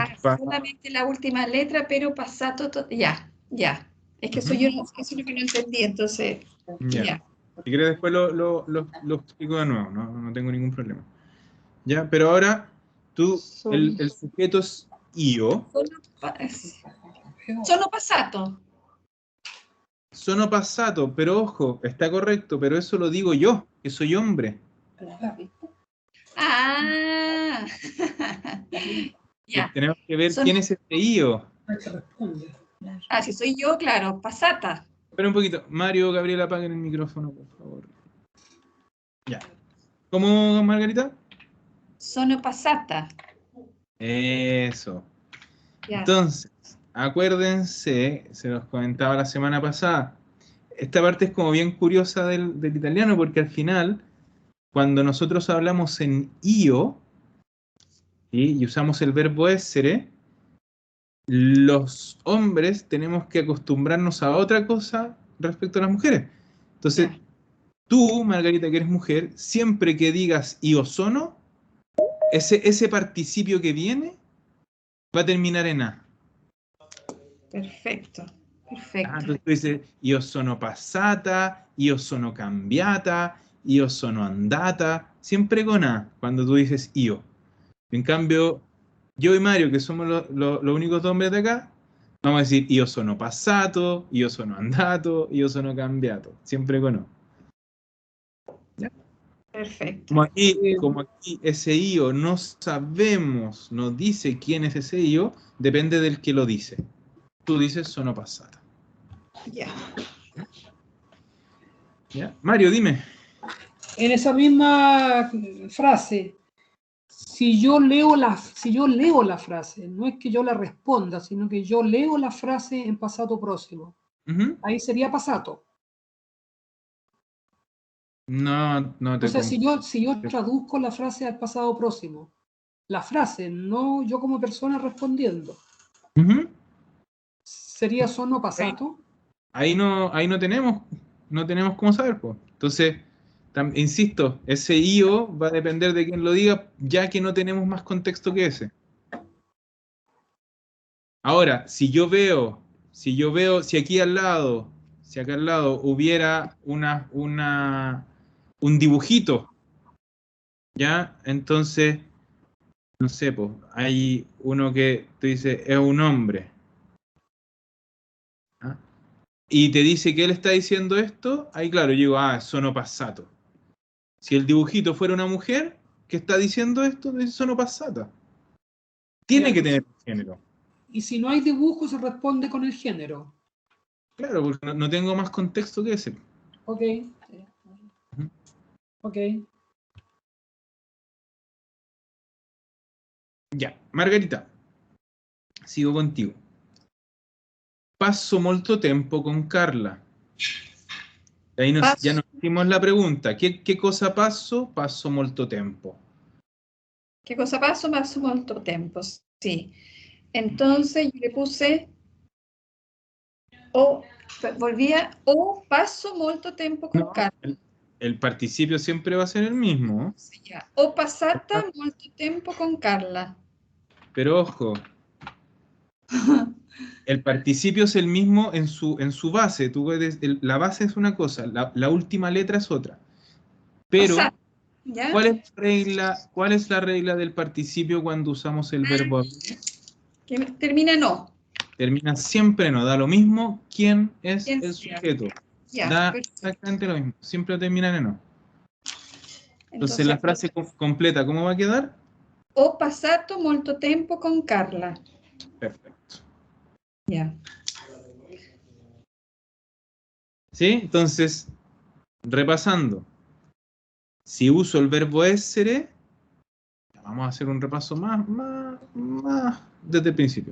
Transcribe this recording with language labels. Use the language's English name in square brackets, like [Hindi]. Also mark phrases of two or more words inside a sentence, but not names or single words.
[Spanish] solamente la última letra, pero passato, ya. Es que eso eso es lo que no entendí, entonces, ya. Si quieres después lo explico de nuevo, no tengo ningún problema. Ya, pero ahora tú, el sujeto es io. [Italian] Sono passato. Sono passato, [Spanish] pero ojo, está correcto, pero eso lo digo yo, que soy hombre. Ah. Ya. Tenemos que ver Sono- quién es este io. Ah, si soy yo, claro, passata. Espera un poquito. Mario, Gabriela, apaguen el micrófono, por favor. Ya. ¿Cómo, Margarita? [Italian] Sono passata. [Spanish] Eso. Ya. Entonces, acuérdense, se los comentaba la semana pasada, esta parte es como bien curiosa del italiano, porque al final, cuando nosotros hablamos en io, ¿sí? Y usamos el verbo essere, los hombres tenemos que acostumbrarnos a otra cosa respecto a las mujeres. Entonces, Ya. tú, Margarita, que eres mujer, siempre que digas [Italian] io sono, [Spanish] ese participio que viene va a terminar en A. Perfecto. Ah, Perfecto. entonces tú dices [Italian] io sono passata, io sono cambiata, io sono andata, [Spanish] siempre con A, cuando tú dices io. En cambio, yo y Mario, que somos los únicos dos hombres de acá, vamos a decir [Italian] io sono passato, io sono andato, io sono cambiato, [Spanish] siempre con O. Perfecto. Como aquí ese io no sabemos, no dice quién es ese io, depende del que lo dice. Tú dices [Italian] sono passata. [Spanish] Ya. ¿Ya? Mario, dime. En esa misma frase, si yo leo la frase, no es que yo la responda, sino que yo leo la frase en pasado próximo. Ujú. Ahí sería passato. No te Entonces, confundo. si yo traduzco la frase al pasado próximo, la frase, no yo como persona respondiendo, Ujú. sería [Italian] sono passato. [Spanish] Ahí no tenemos cómo saber, pues. Entonces, insisto, ese io va a depender de quién lo diga, ya que no tenemos más contexto que ese. Ahora, si aquí al lado, si acá al lado hubiera un dibujito, ¿ya? Entonces, no sé, pues, hay uno que tú dices, es un hombre. ¿Ah? Y te dice que él está diciendo esto, ahí claro, yo digo, [Italian] sono passato. [Spanish] Si el dibujito fuera una mujer que está diciendo esto, dice [Italian] sono passata. [Spanish] Tiene que tener un género. Y si no hay dibujo, se responde con el género. Claro, porque no tengo más contexto que ese. Ok. Ok. Ya, Margarita, sigo contigo. [Italian] Passo molto tempo con Carla. [Spanish] Ahí ya nos hicimos la pregunta. ¿Qué cosa passo? [Italian] Passo molto tempo. [Spanish] ¿Qué cosa paso? Paso [Italian] molto tempo. [Spanish] Sí. Entonces yo le puse o paso [Italian] molto tempo con [Spanish] No, Carla. el participio siempre va a ser el mismo. Ya. O [Italian] passata molto tempo con Carla. [Spanish] Pero ojo, el participio es el mismo en su base. La base es una cosa, la última letra es otra. Pero, Passata, ¿ya? ¿cuál es la regla del participio cuando usamos el verbo habere? Que termina en O. Termina siempre en no, da lo mismo quién es ¿Quién el sea? sujeto. Ya, Da perfecto. exactamente lo mismo, siempre termina en no. Entonces la Entonces, frase completa, ¿cómo va a quedar? [Italian] ho passato molto tempo con Carla. [Spanish] Perfecto. Ya. ¿Sí? Entonces, repasando. Si uso el verbo essere, vamos a hacer un repaso más desde el principio.